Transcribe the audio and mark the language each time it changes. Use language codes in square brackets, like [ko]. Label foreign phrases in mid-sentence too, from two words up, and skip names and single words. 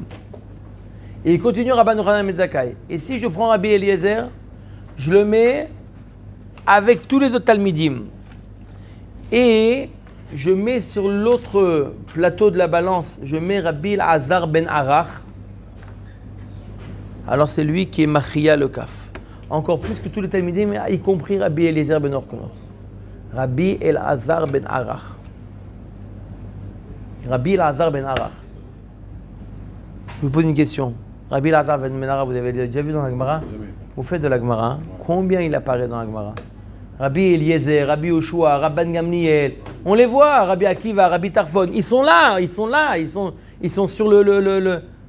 [fr] Et il continue Rabban Yochanan ben Zakkai. Et si je prends Rabbi Eliezer, je le mets avec tous les autres Talmidim. Et je mets sur l'autre plateau de la balance, je mets Rabbi El-Azar ben Arach. Alors c'est lui qui est [he] מכריע לכף. [fr] Encore plus que tous les Talmidim, y compris Rabbi Eliezer ben Orkenos. Rabbi El-Azar ben Arach. Rabbi El-Azar ben Arach. Je vous pose une question. Rabbi El-Azar ben Arach, vous avez déjà vu dans la Gemara? Jamais. Vous faites de la Gemara. Combien il apparaît dans la Gemara? Rabbi Eliezer, Rabbi Yoshua, Rabban Gamliel. On les voit, Rabbi Akiva, Rabbi Tarfon. Ils sont là. Ils sont sur le...